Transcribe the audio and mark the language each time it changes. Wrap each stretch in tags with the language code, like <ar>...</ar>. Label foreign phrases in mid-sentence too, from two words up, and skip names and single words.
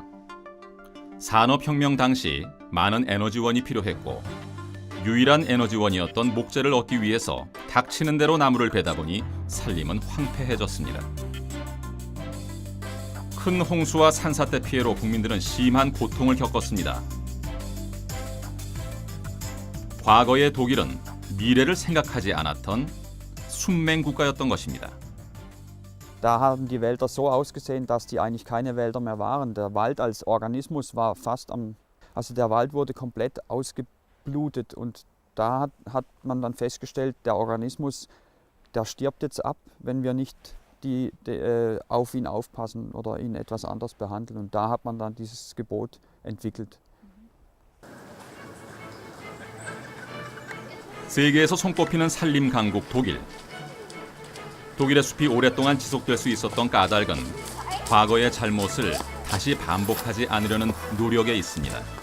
<ko>산업혁명 당시 많은 에너지원이 필요했고 유일한 에너지원이었던 목재를 얻기 위해서 닥치는 대로 나무를 베다 보니 산림은 황폐해졌습니다. 큰 홍수와 산사태 피해로 국민들은 심한 고통을 겪었습니다. 과거의 독일은 미래를 생각하지 않았던 순맹 국가였던 것입니다.</ko> <de>Da haben die Wälder so ausgesehen, dass die eigentlich keine Wälder mehr waren. Der Wald als Organismus war also der Wald wurde komplett ausgeblutet und da hat man dann festgestellt, der Organismus, der stirbt jetzt ab, wenn wir nicht die auf ihn aufpassen oder ihn etwas anders behandeln. Und da hat man dann dieses Gebot entwickelt.</de> <ko>세계에서 손꼽히는 산림 강국 독일. 독일의 숲이 오랫동안 지속될 수 있었던 까닭은 과거의 잘못을 다시 반복하지 않으려는 노력에 있습니다.</ko>